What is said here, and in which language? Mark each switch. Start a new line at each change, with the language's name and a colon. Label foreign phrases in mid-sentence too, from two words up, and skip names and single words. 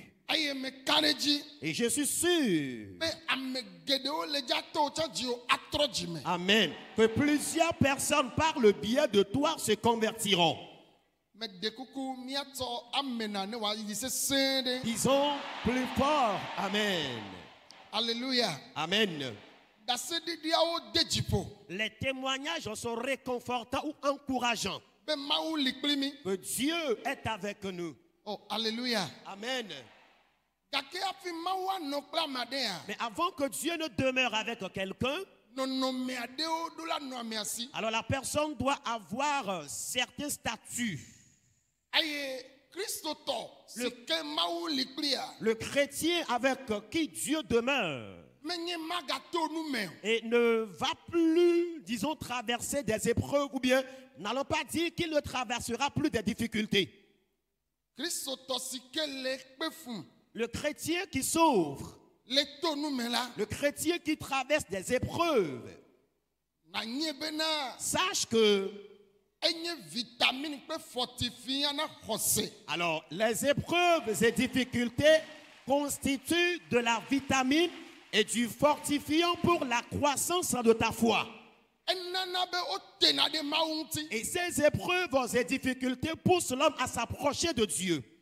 Ewe: eye meka ɖe dzi
French: Et je suis sûr,
Ewe: be ame geɖewo le dza to tsɔ dziwo atrɔ dzime
French: amen, que plusieurs personnes par le biais de toi se convertiront.
Ewe: mede kuku míatsɔ amena ne wòayi sesẽ ɖe
French: Disons plus fort, amen, alleluya amen.
Ewe: ɖaseɖiɖiawo de dziƒo
French: Les témoignages sont réconfortants ou encourageants.
Ewe: be Mawu li kpli mi
French: Que Dieu est avec nous. oh alleluya Amen.
Ewe: gake hafi Mawu anɔ kple ame aɖea
French: Mais avant que Dieu ne demeure avec quelqu'un,
Ewe: nɔnɔme aɖewo ɖo la nɔamea si
French: alors la personne doit avoir certains statuts.
Ewe: eye kristotɔ si ke Mawu li kplia
French: Le chrétien avec qui Dieu demeure
Ewe: menye magato nu me o
French: et ne va plus, disons, traverser des épreuves ou bien, n'allons pas dire qu'il ne traversera plus des difficultés.
Ewe: kristotɔ si ke le kpe fum
French: Le chrétien qui s'ouvre,
Ewe: le to nu me la
French: le chrétien qui traverse des épreuves,
Ewe: nanye bena
French: sache que
Ewe: enye vitamine kple fortifia na xɔse
French: alors les épreuves et difficultés constituent de la vitamine et du fortifiant pour la croissance de ta foi.
Ewe: ene
French: Et ces épreuves et difficultés poussent l'homme à s'approcher de Dieu.